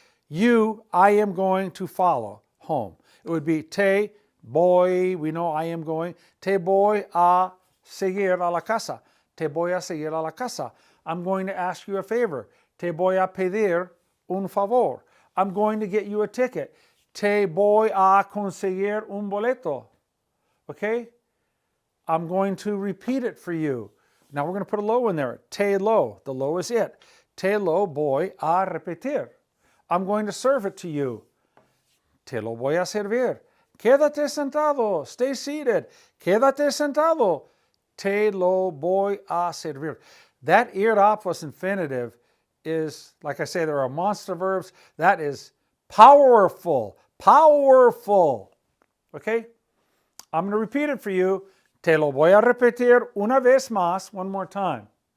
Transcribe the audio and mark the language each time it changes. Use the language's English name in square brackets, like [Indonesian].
[English] You, I am going to follow home. It would be [Spanish] te voy, [English] we know I am going. [Spanish] Te voy a seguir a la casa. Te voy a seguir a la casa. [English] I'm going to ask you a favor. [Spanish] Te voy a pedir un favor. [English] I'm going to get you a ticket. [Spanish] Te voy a conseguir un boleto. [English] Okay? I'm going to repeat it for you. Now we're going to put a lo in there. [Spanish] Te lo. [English] The lo is it. [Spanish] Te lo voy a repetir. [English] I'm going to serve it to you. [Spanish] Te lo voy a servir. Quédate sentado. [English] Stay seated. [Spanish] Quédate sentado. Te lo voy a servir. [English] That era plus infinitive is, like I say, there are monster verbs. That is powerful. Powerful. Okay? I'm going to repeat it for you. [Spanish] Te lo voy a repetir una vez más, [English] one more time.